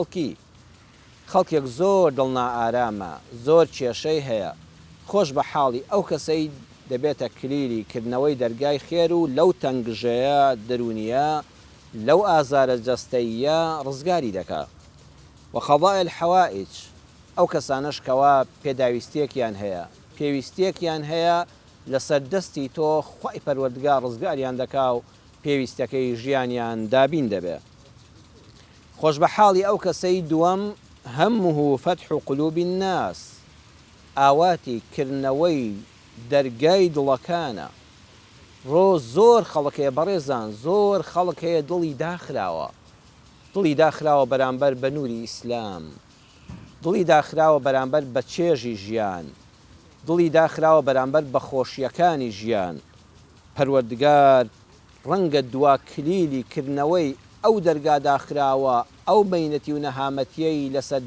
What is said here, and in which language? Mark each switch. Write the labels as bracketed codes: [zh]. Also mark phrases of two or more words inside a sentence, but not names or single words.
[ckb] خەڵکێک زۆر دڵنائارامە زۆر کێشەی هەیە خۆش بە حاڵی ئەو کەسەی دەبێتە کلیلی کردنەوەی دەرگای خێر و لەو تەنگژەیە دەرونیە لەو ئازارە جەستەیە ڕزگاری دەکات و [ar] قەضاء الحەوائج [ckb] ئەو کەسانەش کەوا پێویستیەکیان هەیە لەسەر دەستی تۆ خوای پەروەردگار ڕزگاریان دەکا و پێویستەکەی ژیانیان دابین دەبێ خۆش بە حاڵی ئەو کەسەی دووەم هەمه [ar] فتح قلوب الناس [ckb] ئاواتی کردنەوەی دەرگای دڵەکانە زۆر خەڵک هەیە بەڕێزان زۆر خەڵک هەیە دڵی داخراوە بەرامبەر بە نووری ئیسلام دڵی داخراوە بەرامبەر بە چێژی ژیان دڵی داخراوە بەرامبەر بە خۆشیەکانی ژیان پەروەردگار ڕەنگە دوا کلیلی کردنەوەی ئەو دەرگا داخراوە ئەو بەینەتی و نەهامەتیەی لەسەر